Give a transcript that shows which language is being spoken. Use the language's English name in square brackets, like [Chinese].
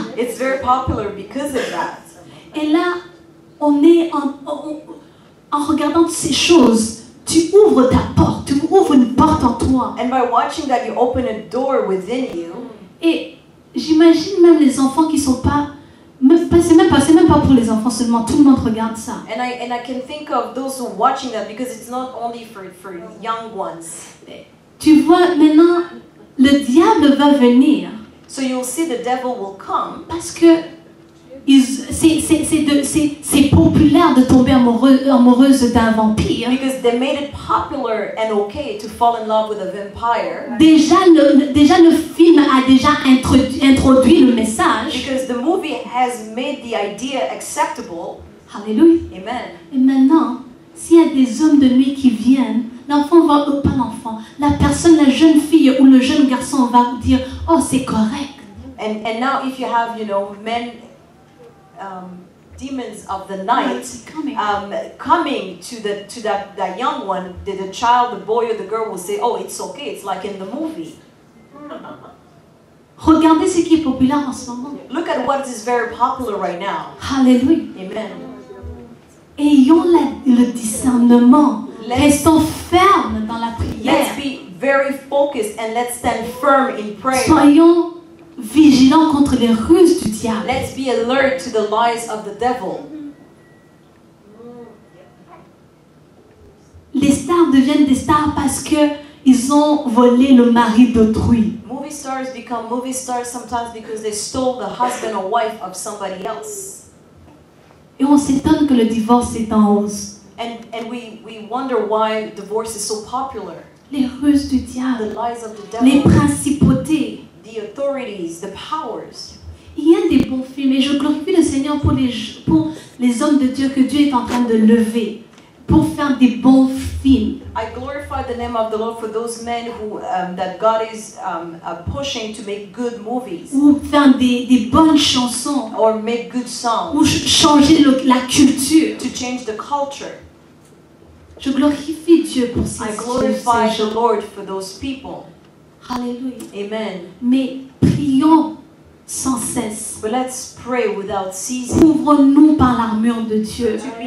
[English] It's very popular because of that. [French] Et là, on est en regardant ces choses, tu ouvres ta porte, tu ouvres une porte en toi. [English] And by watching that, you open a door within you. [French] Et j'imagine même les enfants qui sont pas, c'est même pas pour les enfants seulement, tout le monde regarde ça. [English] And I can think of those who are watching that because it's not only for young ones. [French] Tu vois, maintenant, le diable va venir. [English] So you'll see the devil will come. [French] Parce que c'est populaire de tomber amoureuse d'un vampire. [English] Because they made it popular and okay to fall in love with a vampire. [French] Déjà le film a déjà introduit le message. [English] Because the movie has made the idea acceptable. [French] Alléluia. [English] Amen. [French] Et maintenant, s'il y a des hommes de nuit qui viennent, l'enfant va, pas l'enfant, la personne, la jeune fille ou le jeune garçon va dire, oh c'est correct. [English] And now if you have, men, demons of the night coming to that young one, the child, the boy or the girl will say, oh, it's okay, it's like in the movie. [French] Regardez ce qui est populaire en ce moment. [English] Look at what is very popular right now. [French] Alléluia. [English] Amen. [French] Ayons le discernement. Restons fermes dans la prière. [English] Let's be very focused and let's stand firm in prayer. [French] Soyons vigilants contre les ruses du diable. [English] Let's be alert to the lies of the devil. [French] Les stars deviennent des stars parce que ils ont volé le mari d'autrui. [English] Movie stars become movie stars sometimes because they stole the husband or wife of somebody else. [French] Et on s'étonne que le divorce est en hausse. [English] And we wonder why divorce is so popular. [French] Les ruses du diable, [English] The lies of the [French] les [English] devil, [French] principautés. [English] the authorities, the powers. [French] Il y a des bons films et je glorifie le Seigneur pour les hommes de Dieu que Dieu est en train de lever pour faire des bons films. [English] I glorify the name of the Lord for those men who that God is pushing to make good movies [French] Ou faire des bonnes chansons. [English] or make good songs, [French] Ou changer la culture. [English] to change the culture. [French] Je glorifie Dieu pour ces [English] I glorify [French] gens. [English] the Lord for those people. [French] Alléluia. [English] Amen. [French] Mais prions sans cesse. [English] But let's pray without ceasing. [French] Couvre-nous par l'armure de Dieu.